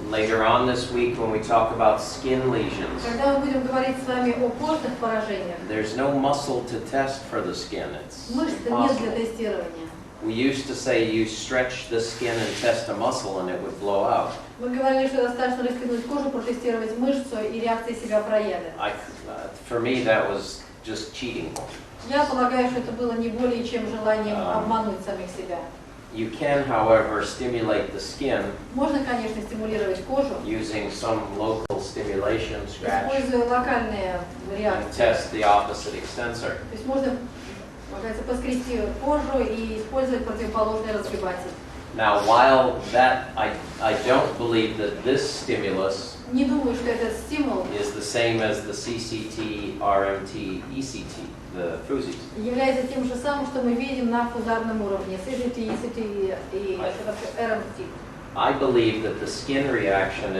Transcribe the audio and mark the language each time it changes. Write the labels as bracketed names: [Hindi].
[English] Later on this week, when we talk about skin lesions, [Russian] Когда мы будем говорить с вами о кожных поражениях, [English] there's no muscle to test for the skin. It's [Russian] мышц-то нет для [English] impossible. [Russian] тестирования. [English] We used to say you stretch the skin and test a muscle and it would blow out. [Russian] Мы говорили, что достаточно растянуть кожу, протестировать мышцу, и реакция себя проявит. [English] For me, that was just cheating. [Russian] Я полагаю, что это было не более чем желанием обмануть самих себя. [English] You can, however, stimulate the skin [Russian] Можно, конечно, стимулировать кожу, [English] using some local stimulation, scratch, [Russian] используя локальные [English] and [Russian] реакции. [English] test the opposite extensor. [Russian] То есть можно, называется, поскрести кожу и использовать противоположный разгибатель. [English] Now, while that, I don't believe that this stimulus [Russian] Не думаю, что этот стимул [English] is the same as the CCT, RMT, ECT, the FUSIs. [Russian] является тем же самым, что мы видим на фузарном уровне, CGT, ECT и RMT. [English] I believe that the skin reaction